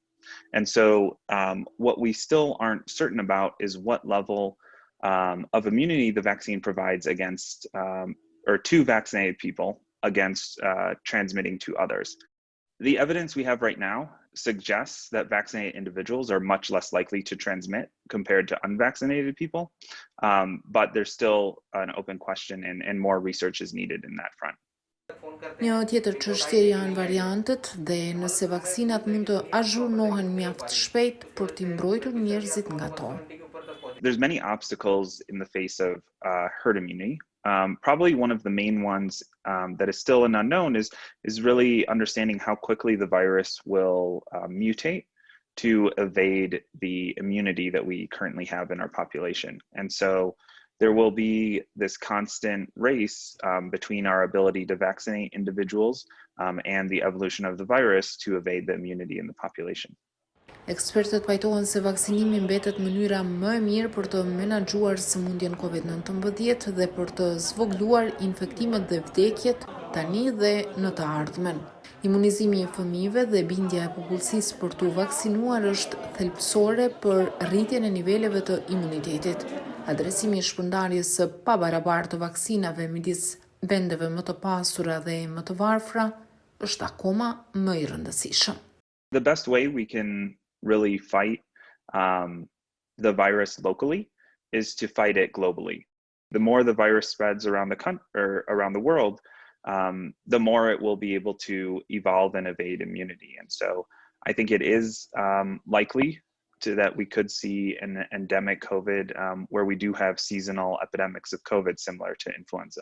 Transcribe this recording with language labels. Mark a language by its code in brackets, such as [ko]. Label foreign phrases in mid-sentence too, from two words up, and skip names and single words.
[en] And so what we still aren't certain about is what level of immunity the vaccine provides against, or to vaccinated people against transmitting to others. The evidence we have right now suggests that vaccinated individuals are much less likely to transmit compared to unvaccinated people, but there's still an open question and more research is needed in that front. [sq] Një tjetër çështje janë variantet dhe nëse vaksinat mund të azhurnohen mjaft shpejt për t'i mbrojtur njerëzit nga to. [en] There's many obstacles in the face of herd immunity. Probably one of the main ones that is still an unknown is really understanding how quickly the virus will mutate to evade the immunity that we currently have in our population. And so there will be this constant race between our ability to vaccinate individuals and the evolution of the virus to evade the immunity in the population. [sq] Ekspertët pajtohen se vaksinimi mbetet mënyra më e mirë për të menaxhuar sëmundjen COVID-19 dhe për të zvogëluar infektimet dhe vdekjet tani dhe në të ardhmen. Imunizimi i fëmijëve dhe bindja e popullsisë për t'u vaksinuar është thelbësore për rritjen e niveleve të imunitetit. Adresimi i shpërndarjes së pabarabartë të vaksinave midis vendeve më të pasura dhe më të varfra është akoma më i rëndësishëm. [en] The best way we can really fight the virus locally is to fight it globally. The more the virus spreads around the country or around the world, the more it will be able to evolve and evade immunity. And so I think it is likely that we could see an endemic COVID where we do have seasonal epidemics of COVID similar to influenza.